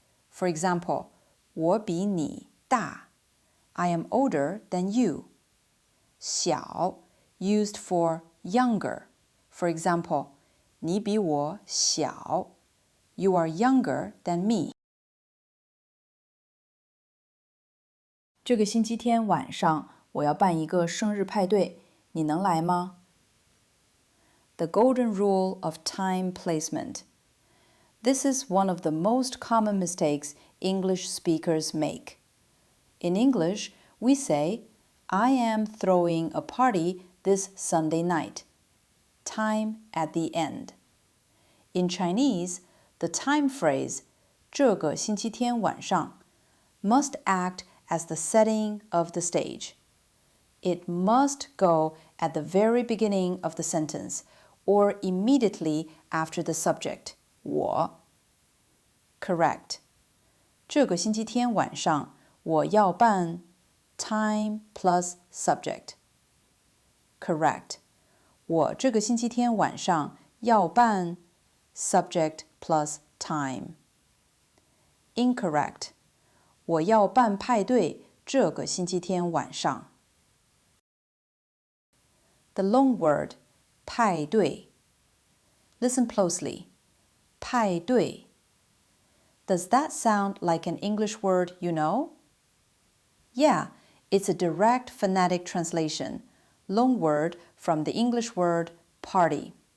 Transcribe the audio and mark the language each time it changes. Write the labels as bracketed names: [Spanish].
[English] For example, [Chinese] 我比你大, [English] I am older than you. 小, used for younger. For example, [Chinese] 你比我小, [English] you are younger than me. [Chinese] 这个星期天晚上，我要办一个生日派对，你能来吗？ [English] The golden rule of time placement. This is one of the most common mistakes English speakers make. In English, we say, I am throwing a party this Sunday night. Time at the end. In Chinese, the time phrase, [Chinese] 这个星期天晚上, [English] must act as the setting of the stage. It must go at the very beginning of the sentence or immediately after the subject, 我. Correct. [Chinese] 这个星期天晚上，我要办 [English] time plus subject. Correct. [Chinese] 我这个星期天晚上要办 [English] subject plus time. Incorrect. [Chinese] 我要办派对，这个星期天晚上。 [English] The long word, 派对. Listen closely. 派对. Does that sound like an English word you know? Yeah, it's a direct phonetic translation, long word from the English word party.